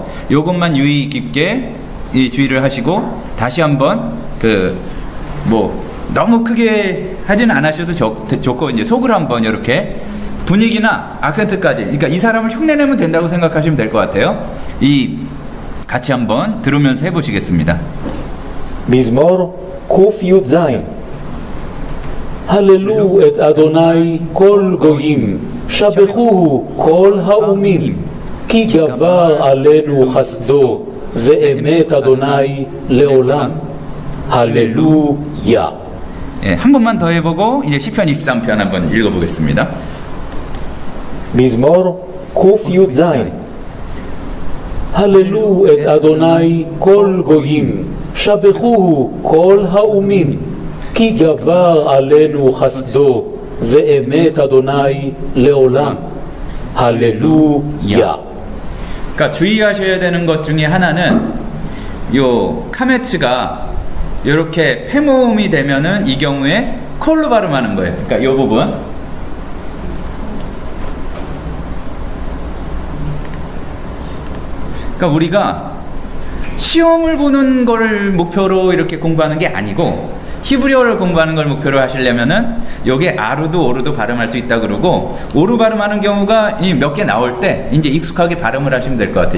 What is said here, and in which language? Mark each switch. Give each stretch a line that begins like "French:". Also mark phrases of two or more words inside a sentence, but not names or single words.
Korean: 요것만 유의 깊게 주의를 하시고 다시 한번 뭐 너무 크게 하지는 않으셔도 좋고 이제 속으로 한번 이렇게 분위기나 악센트까지 그러니까 이 사람을 흉내내면 된다고 생각하시면 될 것 같아요. 같이 한번 들으면서 해보시겠습니다.
Hebrew: מזמור קי"ז הללו את אדוני כל גויים, שבחוהו כל האומים, כי גבר עלינו חסדו, ואמת אדוני לעולם.
Korean: 할렐루야. 예, 한 번만 더 해보고 이제 시편 23편 한번 읽어보겠습니다.
Hebrew: מזמור קי"ז הללו את אדוני כל גויים, שבחוהו כל האומים, כי גבר עלינו חסדו, ואמת אדוני לעולם.
Korean: 할렐루야. 그러니까 주의하셔야 되는 것 중에 하나는 요 카메츠가 이렇게 폐모음이 되면은 이 경우에 콜로 발음하는 거예요. 그러니까 요 부분. 그러니까 우리가 시험을 보는 걸 목표로 이렇게 공부하는 게 아니고 히브리어를 공부하는 걸 목표로 하시려면은 요게 아루도 오루도 발음할 수 있다 그러고 오루 발음하는 경우가 몇 개 나올 때 이제 익숙하게 발음을 하시면 될 것 같아요.